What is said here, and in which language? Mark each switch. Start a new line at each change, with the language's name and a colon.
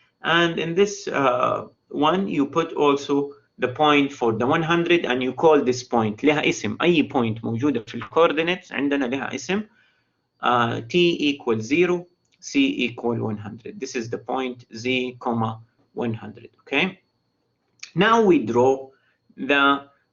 English: And in this one you put also the point for the 100 and you call this point
Arabic: لها اسم. أي point موجودة في الcoordinates عندنا لها اسم.
English: t equal 0, c equal 100. This is the point z, 100, okay? Now we draw the